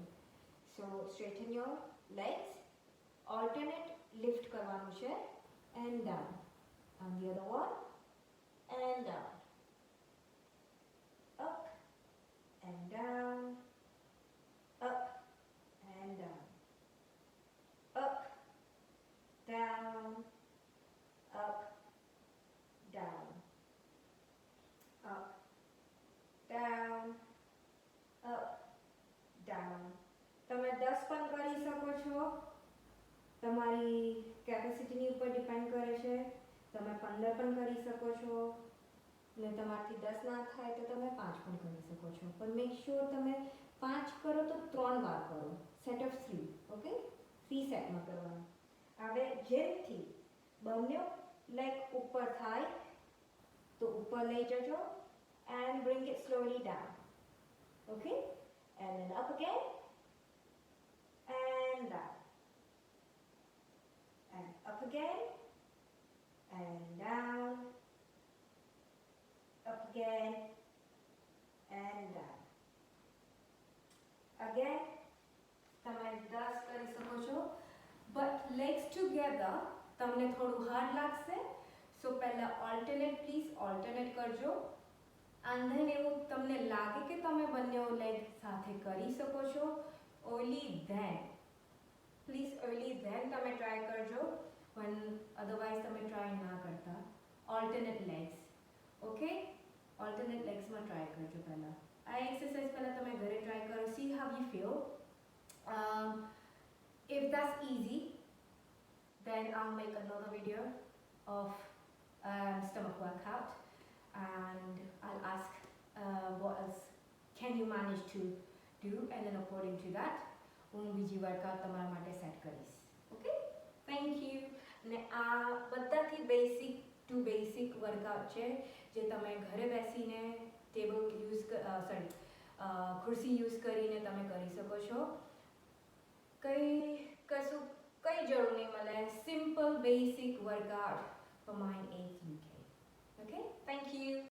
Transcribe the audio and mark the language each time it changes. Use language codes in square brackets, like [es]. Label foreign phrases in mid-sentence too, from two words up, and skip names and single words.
[en] so straighten your legs, alternate lift [gu] કરવાનું છે, [en] and down, and the other one, and down, up and down, up and down, up, down, up, down, up, down, up, down. [gu] તમે 10 પણ કરી શકો છો, તમારી કેપેસિટીની ઉપર ડિપેન્ડ કરે છે. તમે 15 પણ કરી શકો છો, ને તમારાથી 10 ના થાય તો તમે 5 પણ કરી શકો છો. પણ [en] make sure [gu] તમે 5 કરો તો 3 વાર કરો, [en] set of 3. [gu] ઓકે, 3 સેટમાં કરવાનું. હવે જેમથી બંને લેગ ઉપર થાય તો ઉપર લઈ જજો [en] and bring it slowly down. Okay, and then up again and down, and up again and down, up again and down. [gu] Again તમે 10 કરી શકો છો, [en] but legs together [gu] તમને થોડું હાર્ડ લાગશે. સો પહેલા પ્લીઝ ઓલ્ટરનેટ કરજો, [en] and then [gu] એવું તમને લાગે કે તમે બંને લેગ સાથે કરી શકો છો, [en] only then [gu] તમે ટ્રાય કરજો, પણ અધરવાઇઝ તમે ટ્રાય ના કરતા. [en] alternate legs, [gu] ઓકે, ઓલ્ટરનેટ લેગ્સમાં ટ્રાય કરજો. પહેલાં આ એક્સરસાઇઝ પહેલાં તમે ઘરે ટ્રાય કરો, [en] see how you feel. If that's easy, then I'll make another video of stomach workout, and I'll ask what else can you manage to do, and then according to that [gu] હું બીજી વર્કઆઉટ તમારા માટે સેટ કરીશ. [en] okay, thank you. [gu] અને આ બધાથી બેસિક વર્કઆઉટ છે જે તમે ઘરે બેસીને ખુરશી યુઝ કરીને તમે કરી શકો છો. કઈ જરૂર નહીં મળે, [en] simple basic workout for Mind Aid UK. Okay, thank you.